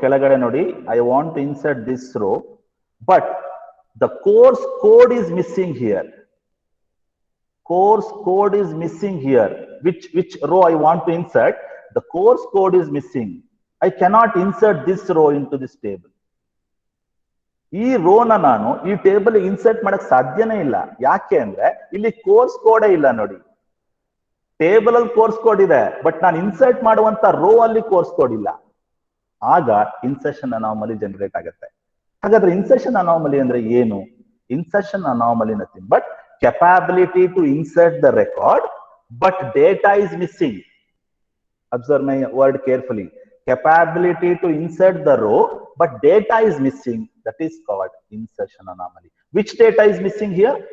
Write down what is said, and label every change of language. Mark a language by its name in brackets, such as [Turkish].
[Kannada] Kelagade nodi, [English] I want to insert this row, but the course code is missing here. course code is missing here. Which row I want to insert? The course code is missing. I cannot insert this row into this table. [Kannada] ಈ ರೋನ ನಾನು ಈ table insert ಮಾಡಕ್ ಸಾಧ್ಯನೇ ಇಲ್ಲ. ಯಾಕೆ ಅಂದ್ರೆ ಇಲ್ಲಿ course code ಇಲ್ಲ ನೋಡಿ. ಟೇಬಲ್ ಅಲ್ಲಿ ಕೋರ್ಸ್ ಕೋಡ್ ಇದೆ, ಬಟ್ ನಾನು ಇನ್ಸರ್ಟ್ ಮಾಡುವಂತ ರೋ ಅಲ್ಲಿ ಕೋರ್ಸ್ ಕೋಡ್ ಇಲ್ಲ. ಆಗ ಇನ್ಸರ್ಷನ್ ಅನಾಮಲಿ ಜನರೇಟ್ ಆಗುತ್ತೆ. ಹಾಗಾದ್ರೆ ಇನ್ಸರ್ಷನ್ ಅನಾಮಲಿ ಅಂದ್ರೆ ಏನು? [English] Insertion anomaly nothing but capability to insert the record, but data is missing. Observe my word carefully. Capability to insert the row, but data is missing. That is called insertion anomaly. Which data is missing here?